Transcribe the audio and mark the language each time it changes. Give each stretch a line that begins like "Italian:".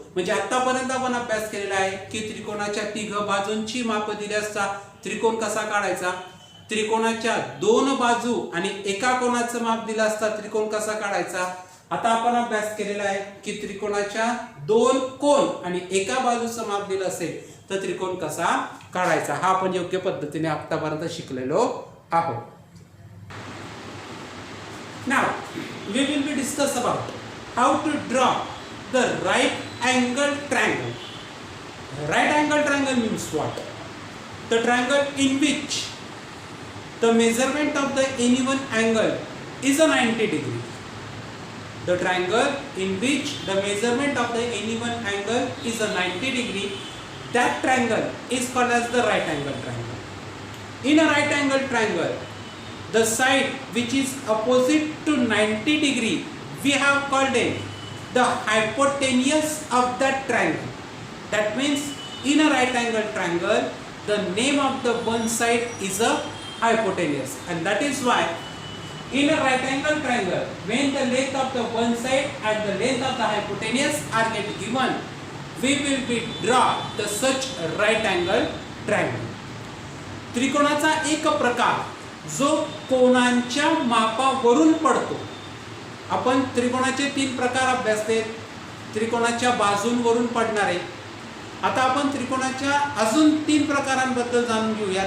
Marathi: म्हणजे आतापर्यंत आपण अभ्यास केलेला आहे की त्रिकोणाच्या तिघ बाजूंची माप दिली असता त्रिकोण कसा काढायचा, त्रिकोणाच्या दोन बाजू आणि एका कोणाचं माप दिलं असता त्रिकोण कसा काढायचा. आता आपण अभ्यास केलेला आहे की त्रिकोणाच्या दोन कोण आणि एका बाजूचं माप दिलं असेल तर त्रिकोण कसा काढायचा. हा आपण योग्य पद्धतीने आतापर्यंत शिकलेलो आहोत.
English: Now we will be discuss about how to draw the right angle triangle. Right angle triangle means what? The triangle in which the measurement of the any one angle is a 90 degree. The triangle in which the measurement of the any one angle is a 90 degree. That triangle is called as the right angle triangle. In a right angle triangle, the side which is opposite to 90 degree we have called it the hypotenuse of that triangle. That means in a right angle triangle the name of the one side is a hypotenuse, and that is why in a right angle triangle when the length of the one side and the length of the hypotenuse are get given, we will be draw the such right angle triangle.
Marathi: त्रिकोणाचा एक प्रकार जो कोणांच्या मापावरून पडतो. आपण त्रिकोणाचे तीन प्रकार अभ्यासले. त्रिकोणाच्या बाजूंवरून पडणारे. आता आपण त्रिकोणाच्या अजून तीन प्रकारांबद्दल जाणून घेऊया.